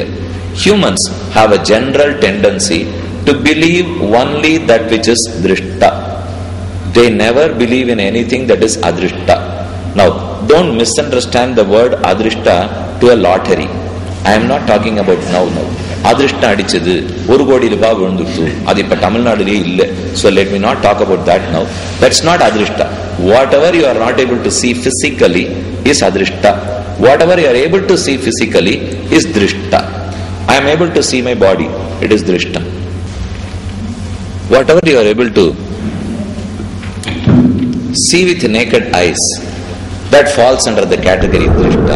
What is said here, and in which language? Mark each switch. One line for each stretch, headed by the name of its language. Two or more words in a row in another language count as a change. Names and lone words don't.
English: Humans have a general tendency to believe only that which is drishta. They never believe in anything that is adrishta. Now, don't misunderstand the word adrishta to a lottery. I am not talking about now.
Tamil: அதிர்ஷ்டம் அடிச்சது, 1 கோடி ரூபா விழுந்துட்டு. Adu ipa Tamil Nadu illa.
English: So let me not talk about that now. That's not adrishta. Whatever you are not able to see physically is adrishta. Whatever you are able to see physically is drishta. I am able to see my body. It is drishta. Whatever you are able to see with naked eyes, that falls under the category of drishta.